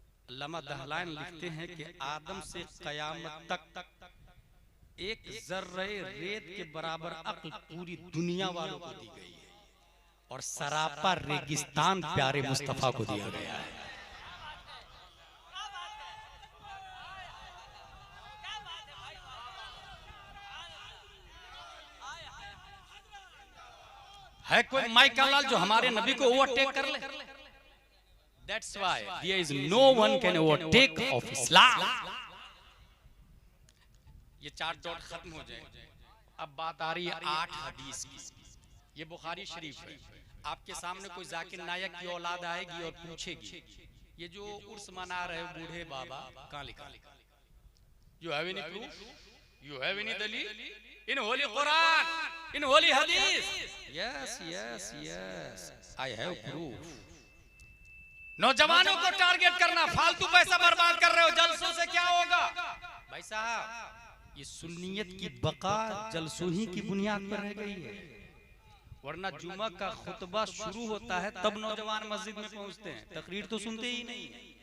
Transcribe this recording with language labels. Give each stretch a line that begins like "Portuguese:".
Hindi: अल्लामा दहलान लिखते हैं कि आदम से कयामत तक एक जर्रे रेत के बराबर अक्ल पूरी दुनिया वालों को दी गई है और सरापा रेगिस्तान प्यारे मुस्तफा को दिया गया है। है कोई माइकल लाल जो हमारे नबी को ओवरटेक कर ले?
English: That's why there is no one can overtake of Islam.
Hindi: ये 4 डॉट खत्म हो जाए। अब बात आ रही है 8 हदीस की। ये बुखारी शरीफ है। आपके सामने कोई जाकिर नायक की औलाद आएगी और पूछेगी, ये जो उर्स मना रहे बूढ़े बाबा कहाँ लिखा?
English: You have any proof? You have any दलील? In holy Quran, in holy hadith? Yes, yes, yes. I have proof.
Hindi: नौजवानों को टारगेट करना, फालतू पैसा बर्बाद कर रहे हो, जलसों से क्या होगा? भाई साहब, ये सुन्नियत की बका जलसों ही की बुनियाद पर रह गई है। वरना जुमा का खुतबा शुरू होता है तब नौजवान मस्जिद में पहुंचते हैं, तकरीर तो सुनते ही नहीं है।